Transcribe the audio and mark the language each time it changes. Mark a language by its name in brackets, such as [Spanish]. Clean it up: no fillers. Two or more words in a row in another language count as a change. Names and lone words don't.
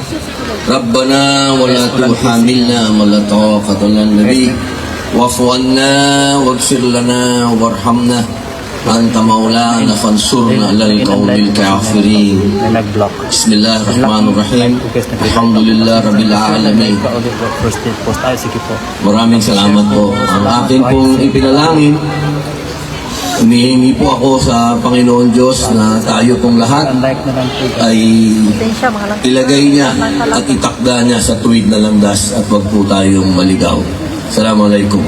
[Arabic] ربنا ولا تحملنا ما لا طاقة لنا به واعف عنا واغفر لنا وارحمنا أنت مولانا فانصرنا على القوم الكافرين. [Filipino] Na nag-block. [Arabic] Bismillahirrahmanirrahim. الحمد لله رب العالمين. [English] First post. [Filipino] Ay, sige po. Maraming salamat po. Ang akin pong ipinalangin, humihingi po ako sa Panginoon Diyos na tayo pong lahat Like na lang po. ay ilagay niya at itakda niya sa tuwid na landas at wag po tayong maligaw.